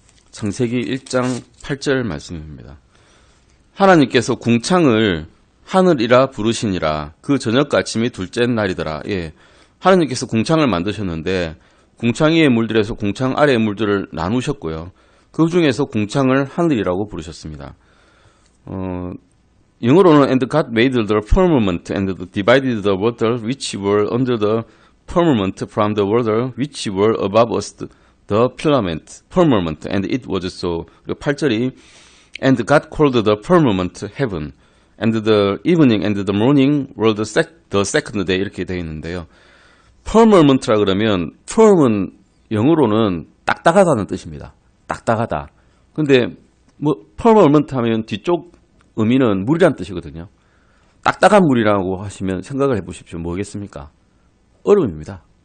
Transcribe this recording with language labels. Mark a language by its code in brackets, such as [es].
[ko] 창세기 1장 8절 말씀입니다. 하나님께서 궁창을 하늘이라 부르시니라. 그 저녁과 아침이 둘째 날이더라. 예, 하나님께서 궁창을 만드셨는데 궁창 위의 물들에서 궁창 아래의 물들을 나누셨고요. 그 중에서 궁창을 하늘이라고 부르셨습니다. 영어로는 [en] And God made the firmament and divided the water which were under the firmament from the water which were above us the firmament and it was so. [ko] 그리고 8절이 [en] And God called the firmament heaven and the evening and the morning were the second day [ko] 이렇게 되어 있는데요. firmament라 그러면 firm은 영어로는 딱딱하다는 뜻입니다. 딱딱하다. 근데 뭐 firmament 하면 뒤쪽 의미는 물이란 뜻이거든요. 딱딱한 물이라고 하시면 생각을 해보십시오. 뭐겠습니까? 얼음입니다.